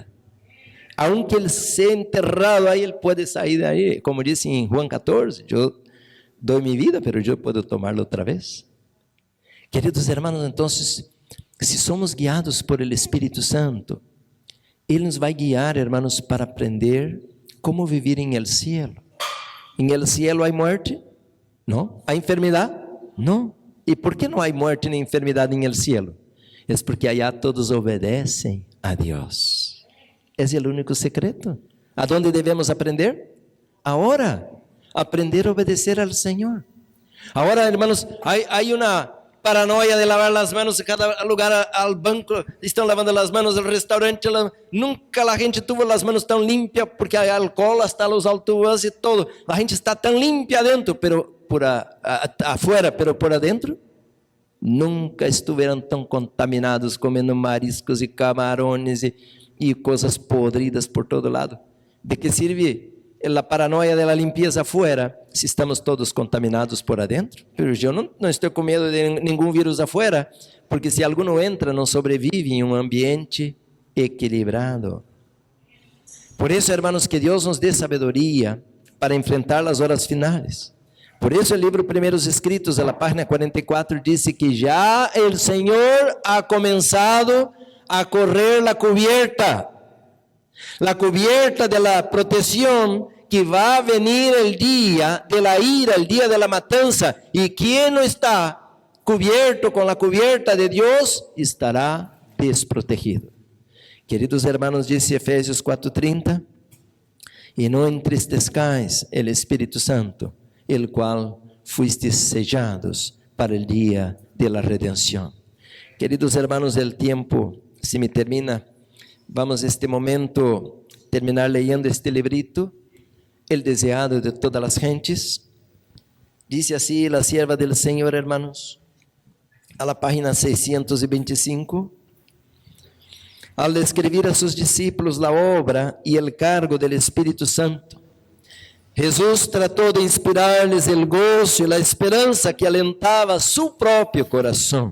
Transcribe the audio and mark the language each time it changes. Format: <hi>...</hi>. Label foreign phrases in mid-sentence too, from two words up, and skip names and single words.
<pt>Aunque Ele seja enterrado aí, Ele pode sair daí. Como diz em Juan 14, eu dou minha vida, mas eu posso tomá-la outra vez. Queridos hermanos, então, se somos guiados por el Espírito Santo, Ele nos vai guiar, hermanos, para aprender como viver em</pt> <es>el cielo.</es> <pt>Em</pt> <es>el cielo</es> <pt>há morte? Não. Há enfermidade? Não. E por que não há morte nem enfermidade em</pt> <es>el cielo?</es> <pt>É porque allá todos obedecem a Deus. Esse é o único secreto. Aonde devemos aprender? Agora, aprender a obedecer ao Senhor. Agora, hermanos, há uma paranoia de lavar as mãos, em cada lugar, ao banco, estão lavando as mãos, no restaurante, nunca a gente tuvo as mãos tão limpas, porque há álcool, hasta os autobuses e todo. A gente está tão limpa dentro,</pt> <es>pero afuera, pero por adentro,</es> <pt>nunca estiveram tão contaminados, comendo mariscos e camarões e coisas podridas por todo lado. De que serve a paranoia da limpeza afuera, se estamos todos contaminados por adentro? Pero eu não estou com medo de nenhum vírus afuera, porque se algum entra, não sobrevive em um ambiente equilibrado. Por isso, hermanos, que Deus nos dê sabedoria para enfrentar as horas finais. Por isso, o livro Primeiros Escritos, na página 44, disse que já o Senhor ha começado a correr a</pt> <es>cubierta de la</es> <pt>proteção, que vai venir o dia</pt> <es>de la ira,</es> <pt>o dia</pt> <es>de la</es> <pt>matança, e quem não está cubierto com a cubierta de Deus, estará desprotegido. Queridos hermanos, disse Efésios 4:30, e não entristezcais o Espírito Santo, el qual</pt> <es>fuistes sellados</es> <pt>para o dia</pt> <es>de la</es> <pt>redenção. Queridos hermanos, o tempo se me termina.</pt> <es>Vamos este momento terminar leyendo este librito, El Deseado de Todas las Gentes. Dice así la sierva del Señor, hermanos, a la página 625. Al escribir a sus discípulos la obra y el cargo del Espíritu Santo, Jesús trató de inspirarles el gozo y la esperanza que alentaba su propio corazón.</es>